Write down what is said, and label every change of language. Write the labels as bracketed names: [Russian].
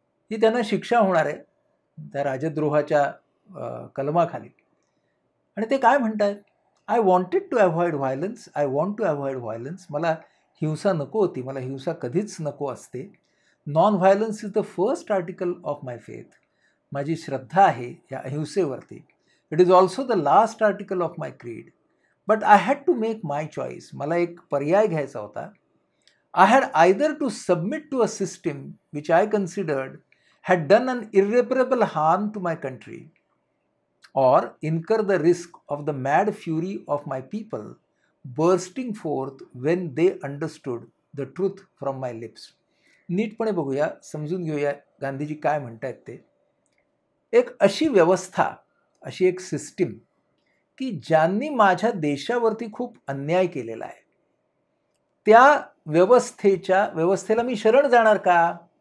[Marathi] ही त्यांना शिक्षा होणार आहे त्या राजद्रोहाच्या कलमाखाली. आणि ते काय म्हणतात, [English] I wanted to avoid violence, I want to avoid violence. [Marathi] मला हिंसा नको होती, मला हिंसा कधीच नको असते. [English] Non violence is the first article of my faith. [Marathi] माझी श्रद्धा आहे या अहिंसेवरती. [English] It is also the last article of my creed. But I had to make my choice. [Marathi] मला एक पर्याय घ्यायचा होता. [English] I had either to submit to a system which I considered had done an irreparable harm to my country, or incur the risk of the mad fury of my people bursting forth when they understood the truth from my lips. [Marathi] नीटपणे बघूया, समजून घेऊया गांधीजी काय म्हणतायत ते. एक अशी व्यवस्था, अशी एक सिस्टीम की ज्यांनी माझ्या देशावरती खूप अन्याय केलेला आहे, त्या व्यवस्थेला मी शरण जाणार का?